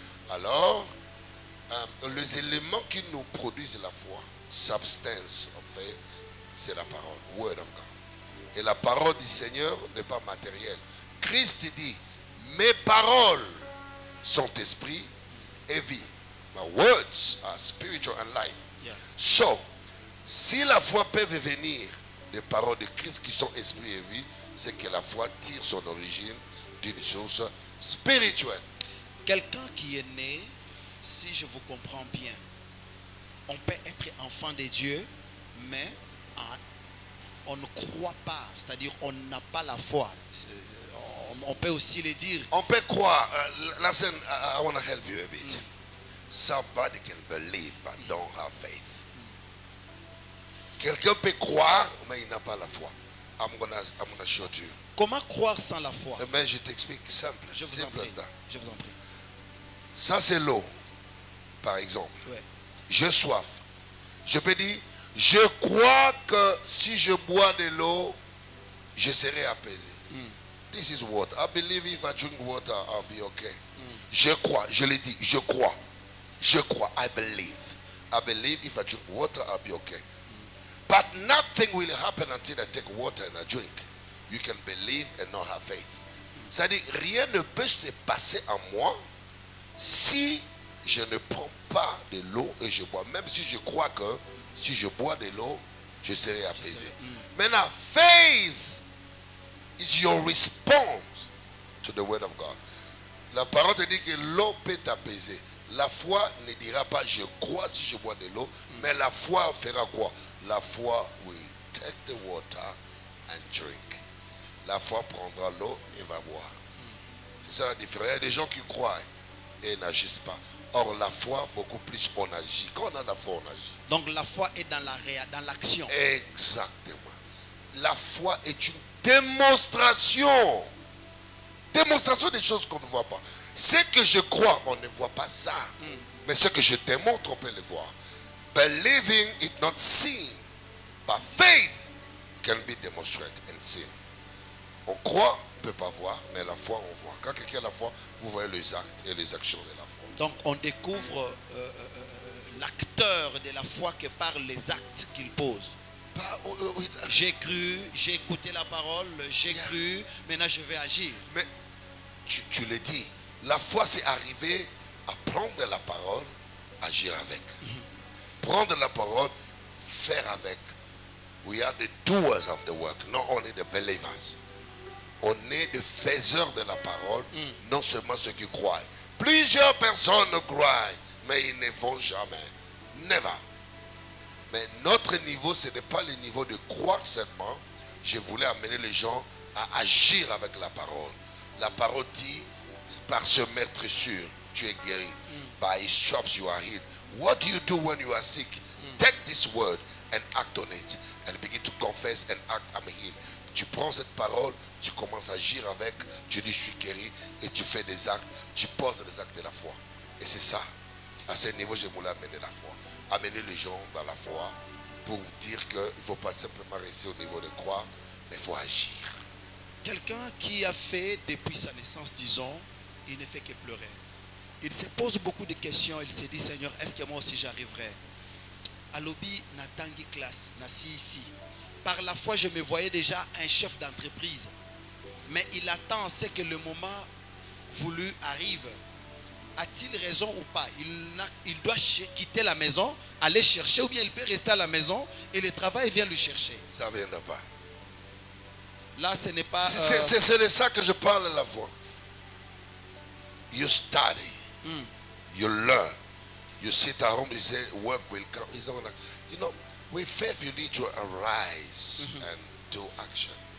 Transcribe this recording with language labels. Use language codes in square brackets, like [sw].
[fr] Alors, les éléments qui nous produisent la foi, [en] substance of faith, [fr] c'est la parole, [en] word of God. [fr] Et la parole du Seigneur n'est pas matérielle. Christ dit, mes paroles sont esprit et vie. [en] My words are spiritual and life. Yeah. [fr] So, si la foi peut venir des paroles de Christ qui sont esprit et vie, c'est que la foi tire son origine d'une source spirituelle. Quelqu'un qui est né, si je vous comprends bien, on peut être enfant de Dieu, mais on ne croit pas, c'est-à-dire on n'a pas la foi. On peut aussi le dire. On peut croire. [en] Listen, I want to help you a bit. Somebody can believe but don't have faith. [fr] Quelqu'un peut croire, mais il n'a pas la foi. [en] I'm gonna show you. [fr] Comment croire sans la foi? Mais je t'explique simple. Je vous en [en] Simple [fr] prie. [en] as that. [fr] Je vous en prie. Ça c'est l'eau, par exemple. Ouais. J'ai soif. Je peux dire, je crois que si je bois de l'eau, je serai apaisé. [en] This is water. I believe if I drink water, I'll be okay. [fr] Je crois, je l'ai dit, je crois. Je crois, [en] I believe. I believe if I drink water, I'll be okay. But nothing will happen until I take water and I drink. You can believe and not have faith. [fr] C'est-à-dire, rien ne peut se passer en moi si je ne prends pas de l'eau et je bois. Même si je crois que si je bois de l'eau, je serai apaisé. [en] Maintenant, faith is your response to the word of God. [fr] La parole te dit que l'eau peut t'apaiser. La foi ne dira pas je crois si je bois de l'eau, mais la foi fera quoi? La foi [en] will take the water and drink. [fr] La foi prendra l'eau et va boire. C'est ça la différence. Il y a des gens qui croient et n'agissent pas. Or la foi, beaucoup plus on agit. Quand on a la foi, on agit. Donc la foi est dans l'action. Exactement. La foi est une démonstration. Démonstration des choses qu'on ne voit pas. Ce que je crois, on ne voit pas ça. Mais ce que je démontre, on peut le voir. [en] Believing is not seen, but faith can be demonstrated and seen. [fr] On croit, on ne peut pas voir, mais la foi, on voit. Quand quelqu'un a la foi, vous voyez les actes et les actions de la foi. Donc on découvre l'acteur de la foi que par les actes qu'il pose. J'ai cru, j'ai écouté la parole, j'ai cru, maintenant je vais agir. Mais tu le dis, la foi c'est arriver à prendre la parole, agir avec. Prendre la parole, faire avec. [en] We are the doers of the work, not only the believers. [fr] On est des faiseurs de la parole, non seulement ceux qui croient. Plusieurs personnes croient, mais ils ne vont jamais. Never. Mais notre niveau, ce n'est pas le niveau de croire seulement. Je voulais amener les gens à agir avec la parole. La parole dit, par ce meurtrissure, tu es guéri. [en] By his stripes you are healed. What do you do when you are sick? Take this word and act on it. And begin to confess and act, I'm healed. [fr] Tu prends cette parole, tu commences à agir avec, tu dis je suis guéri et tu fais des actes, tu poses des actes de la foi. Et c'est ça. À ce niveau, je voulais amener la foi. Amener les gens dans la foi pour dire qu'il ne faut pas simplement rester au niveau de croire, mais il faut agir. Quelqu'un qui a fait depuis sa naissance, disons, il ne fait que pleurer. Il se pose beaucoup de questions, il se dit, Seigneur, est-ce que moi aussi j'arriverai? [ln] Alobi Natangi classe, Nassi ici. [fr] Par la foi, je me voyais déjà un chef d'entreprise. Mais il attend, c'est que le moment voulu arrive. A-t-il raison ou pas? Il doit quitter la maison, aller chercher, ou bien il peut rester à la maison et le travail vient le chercher. Ça ne viendra pas. Là, ce n'est pas... C'est de ça que je parle à la fois. [en] You study. You learn. You sit at home, you say, work will come. It's not gonna, you know, with faith you need to arise and do action.